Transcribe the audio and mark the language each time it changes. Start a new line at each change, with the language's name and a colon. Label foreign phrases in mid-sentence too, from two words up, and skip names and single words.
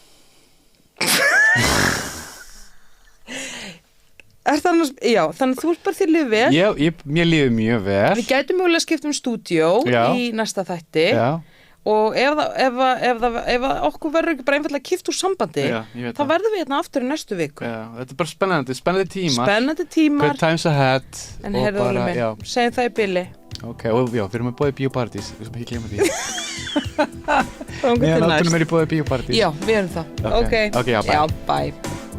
Icelandic: Þannig að þú ert bara þér lífið vel. Já, mér líður mjög vel. Við gætum mögulega skipt stúdíó í næsta þætti. Já. Og ef okkur verður ekki bara einfallega kipt úr sambandi, þá verðum við hérna aftur í næstu viku. Já, þetta bara spennandi tímar. Spennandi tímar.
English: Good times ahead.
Icelandic: En heyrðu Óli minn, segjum það í bili. Ok, og við erum með bóði bíópartís, við sem ekki gleyma því. Við erum í bóði bíópartís. Já, við erum það. Ok, já, bye. Já, bye.